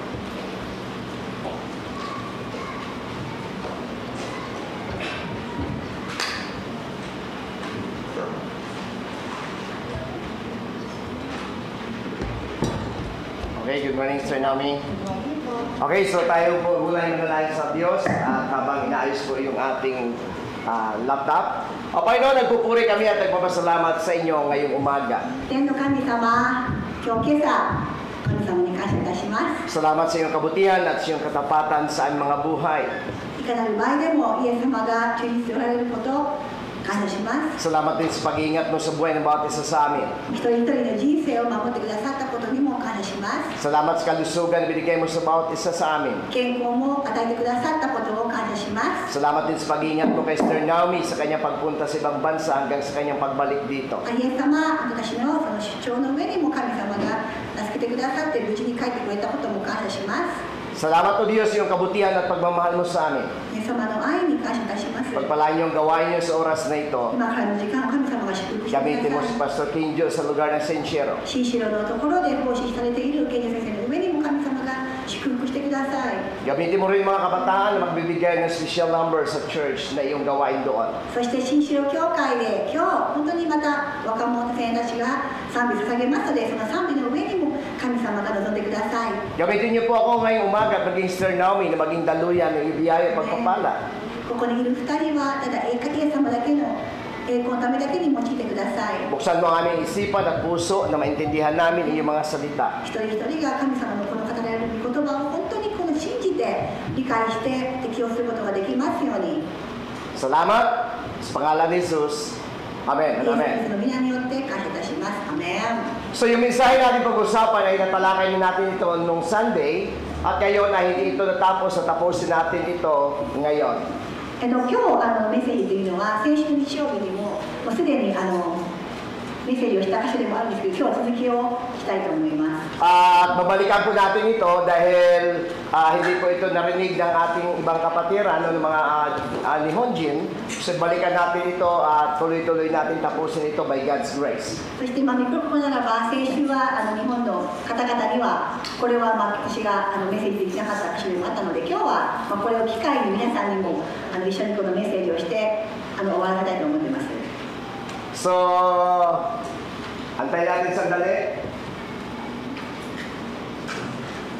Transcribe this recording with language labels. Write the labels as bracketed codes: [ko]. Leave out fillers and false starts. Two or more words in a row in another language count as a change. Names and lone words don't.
[en] Okay, good morning, Sir Naomi. [tl] Okay, so tayo po mulay manalangin sa Diyos habang inaayos po yung ating laptop. O Panginoon, nagpupuri kami at nagpapasalamat sa inyo ngayong umaga. [ja] 天の神様、今日今朝、神様に感謝いたします。 [tl] Salamat sa iyong kabutihan at sa iyong katapatan sa aming mga buhay. [ja] いかなる場合でも、イエス様が中におられることを感謝します。 [tl] Salamat din sa pag-iingat mo sa buhay ng bawat isa sa amin. [ja] 一人一人の人生を守ってくださったことにも感謝します。 [tl] Salamat sa kalusugan na binigay mo sa bawat isa sa amin. [ja] 健康も与えてくださったことを感謝します。 [tl] Salamat din sa pag-iingat mo kay Sir Naomi sa kanyang pagpunta sa ibang bansa hanggang sa kanyang pagbalik dito. [ja] イエス様、私のその出張の上にも神様が助けてくださって無事に帰ってくれたことも感謝します。 [tl] Salamat o Diyos yung kabutihan at pagmamahal mo sa amin. [ja] イエス様の愛に感謝いたします。 [tl] Pagpalain yung gawain niyo sa oras na ito. [ja] 今からの時間を神様が祝福してく [tl] Gamitin mo [ja] だ [tl] si [ja] さい。 [tl] Pastor Kinjo sa lugar ng Sensiero. [ja] 新城のところで奉仕されている賢治先生の上にも神様が祝福してください。 [tl] Gamitin mo rin yung mga kabataan na magbibigay ng [en] special number [tl] sa church na iyong gawain doon. [ja] そして新城教会で今日本当にまた若者生たちが賛美捧げますので、その賛美の上にも神様が望んでください。 [tl] Gamitin niyo po ako ngayong umaga at maging Sir Naomi na maging daluyan ng ibiyaya at pagpapala. [ja] ここにいる2人はただイエス様だけの栄光のためだけに用いてください。 [tl] Buksan mo ang aming isipan at puso na maintindihan namin iyong mga salita. [ja] 一人一人が神様のこの語られる御言葉を本当にこの信じて理解して適用することができますように。 [tl] Salamat sa pangalan ni Jesus. Amen. [ja] イエス Amen. の皆によって感謝いたします。アメン。 [tl] So yung mensahe natin pag-usapan ay natalakay natin ito nung Sunday at ngayon ay hindi ito natapos at tapusin natin ito ngayon. [ja] 今日メッセージというのは先週日曜日にもうすでにメッセージをした箇所でもあるんですけど、今日は続きをしたいと思います。 [tl] At babalikan po natin ito dahil hindi po ito narinig ng ating ibang kapatiran o ng mga Nihonjin. So balikan natin ito at tuloy-tuloy natin tapusin ito [en] by God's grace. [ja] そして見込むならば先週は日本の方々にはこれは私がメッセージできなかった箇所でもあったので、今日はこれを機会に皆さんにも一緒にこのメッセージをして終わらせたいと思っています。 [tl] So, antay natin sandali.